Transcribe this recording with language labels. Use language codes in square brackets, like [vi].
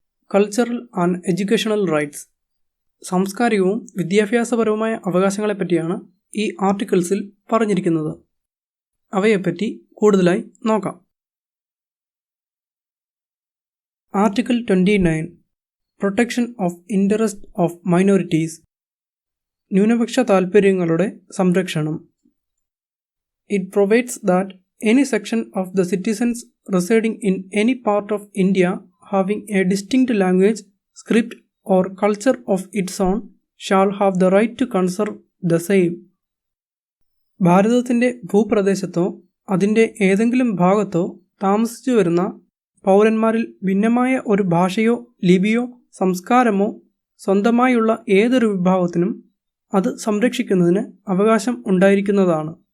[en] cultural and educational rights, [ml] സാംസ്കാരികവും വിദ്യാഭ്യാസപരവുമായ അവകാശങ്ങളെപ്പറ്റിയാണ് ഈ ആർട്ടിക്കിൾസിൽ പറഞ്ഞിരിക്കുന്നത്. അവയെപ്പറ്റി കൂടുതലായി നോക്കാം. Article 29 [en] protection of interest of minorities, [ml] ന്യൂനപക്ഷ താൽപ്പര്യങ്ങളുടെ സംരക്ഷണം. [en] It provides that any section of the citizens residing in any part of India having a distinct language, script or culture of its own shall have the right to conserve the same. [ml] ഭാരതത്തിൻ്റെ ഭൂപ്രദേശത്തോ അതിൻ്റെ ഏതെങ്കിലും ഭാഗത്തോ താമസിച്ചു വരുന്ന പൗരന്മാരിൽ ഭിന്നമായ ഒരു ഭാഷയോ ലിപിയോ സംസ്കാരമോ സ്വന്തമായുള്ള ഏതൊരു വിഭാഗത്തിനും അത് സംരക്ഷിക്കുന്നതിന് അവകാശം ഉണ്ടായിരിക്കുന്നതാണ്.